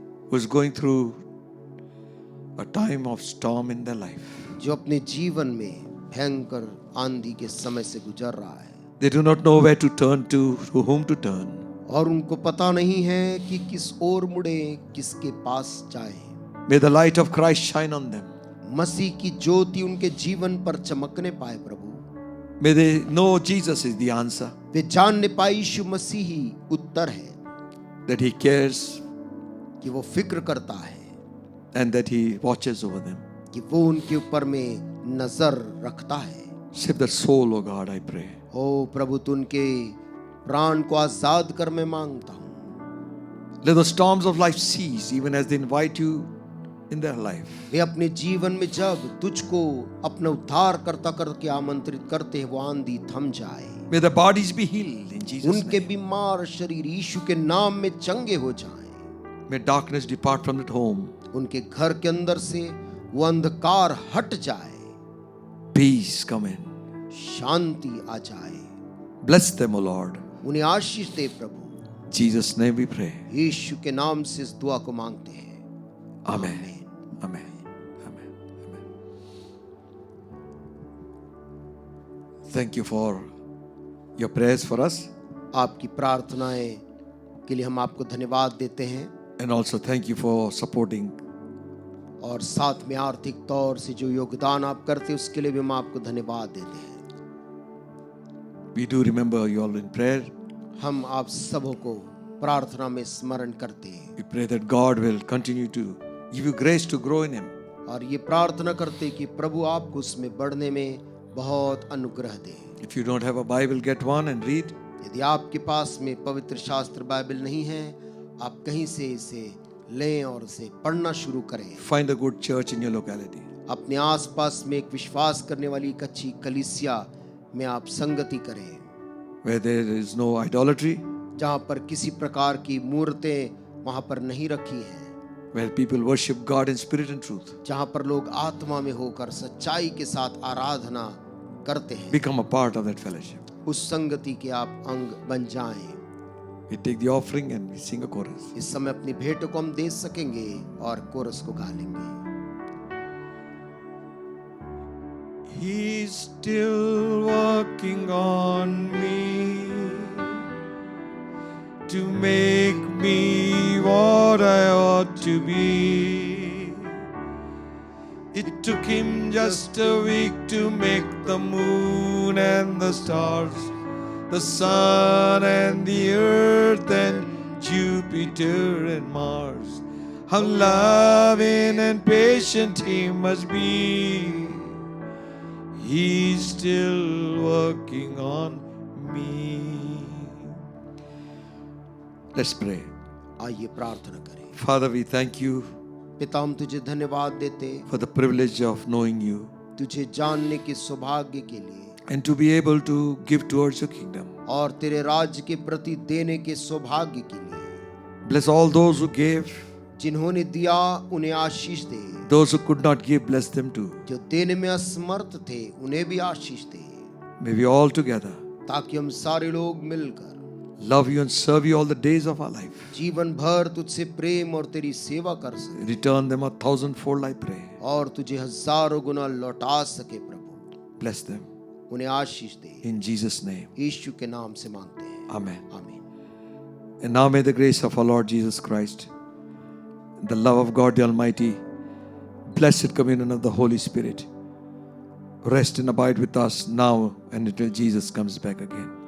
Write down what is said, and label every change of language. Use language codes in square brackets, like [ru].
[en] who is going through a time of storm in their life? [hi] जो अपने जीवन में भयंकर आंधी के समय से गुजर रहा है [en] They do not know where to turn to whom to turn. [hi] और उनको पता नहीं है कि किस ओर मुड़े, किसके पास जाए। [en] May the light of Christ shine on them. [hi] मसीह की ज्योति उनके जीवन पर चमकने पाए प्रभु। [en] May they know Jesus is the answer, [hi] वे जानने पाए यीशु मसीह ही उत्तर है, [en] that He cares [hi] कि वो फिक्र करता है, [en] and that He watches over them. [hi] कि वो उनके ऊपर में नजर रखता है। [en] Save their soul, O God, I pray. [hi] ओ प्रभु, तू उनके प्राण को आजाद कर, मैं मांगता हूँ। [en] Let the storms of life cease even as they invite you in their life. [hi] वे अपने जीवन में जब तुझको अपना उद्धार करता करके आमंत्रित करते हैं, वो आंधी थम जाए। [en] May the bodies be healed in Jesus' [hi] उनके [en] name. [hi] बीमार शरीर यीशु के नाम में चंगे हो जाएं। [en] May darkness depart from that home. [hi] उनके घर के अंदर से वो अंधकार हट जाए, [en] Peace come in. [hi] शांति आ जाए। [en] Bless them, O Lord. [hi] उन्हें आशीष दे प्रभु। [en] In Jesus' name we pray. [hi] यीशु के नाम से इस दुआ को मांगते हैं। [en] Amen. Amen. Amen. Amen. Thank you for your prayers for us. [hi] आपकी प्रार्थनाएं के लिए हम आपको धन्यवाद देते हैं, [en] And also thank you for supporting. [hi] और साथ में आर्थिक तौर से जो योगदान आप करते हैं उसके लिए भी हम आपको धन्यवाद देते हैं। [en] We do remember you all in prayer. [hi] हम आप सबों को प्रार्थना में स्मरण करते हैं [en] We pray that God will continue to give you grace to grow in Him. [hi] और ये प्रार्थना करते हैं कि प्रभु आपको उसमें बढ़ने में बहुत अनुग्रह दे। [en] If you don't have a Bible, get one and read. [hi] यदि आपके पास में पवित्र शास्त्र बाइबल नहीं है, आप कहीं से इसे लें और इसे पढ़ना शुरू करें। [en] Find a good church in your locality. [hi] अपने आसपास में एक विश्वास करने वाली एक अच्छी कलीसिया में आप संगति करें, [en] Where there is no idolatry, [hi] जहाँ पर किसी प्रकार की मूर्तें वहाँ पर नहीं रखी हैं, [en] where people worship God in spirit and truth. [hi] जहाँ पर लोग आत्मा में होकर सच्चाई के साथ आराधना करते हैं। [en] Become a part of that fellowship. [hi] उस संगति के आप अंग बन जाएं। [en] We take the offering and we sing a chorus. [hi] इस समय अपनी भेंट को हम दे सकेंगे और कोरस को गा लेंगे। [en] He's still working on me to make me what I ought to be. It took him just a week to make the moon and the stars, the sun and the earth and Jupiter and Mars. How loving and patient he must be. He's still working on me. Let's pray. [hi] आइए प्रार्थना करें। [en] Father, we thank you [hi] पिता, हम तुझे धन्यवाद देते [en] for the privilege of knowing you [hi] तुझे जानने के सौभाग्य के लिए [en] and to be able to give towards your kingdom. [hi] और तेरे राज्य के प्रति देने के सौभाग्य के लिए। [en] Bless all those who gave. [hi] जिन्होंने दिया उन्हें आशीष दे, [en] Those who could not give, bless them too. [hi] जो देने में असमर्थ थे उन्हें भी आशीष दे, [en] May we all together [hi] ताकि हम सारे लोग मिलकर [en] love you and serve you all the days of our life. [hi] जीवन भर तुझसे प्रेम और तेरी सेवा कर सके [en] Return them 1,000-fold, I pray. [hi] और तुझे हजारों गुना लौटा सके। प्रभु [en] Bless them. [hi] उन्हें आशीष दे, [en] In Jesus' name. [hi] यीशु के नाम से मांगते हैं, [en] Amen. [hi] आमीन। [en] And now may the grace of our Lord Jesus Christ, the love of God the Almighty, blessed communion of the Holy Spirit, rest and abide with us now and until Jesus comes back again.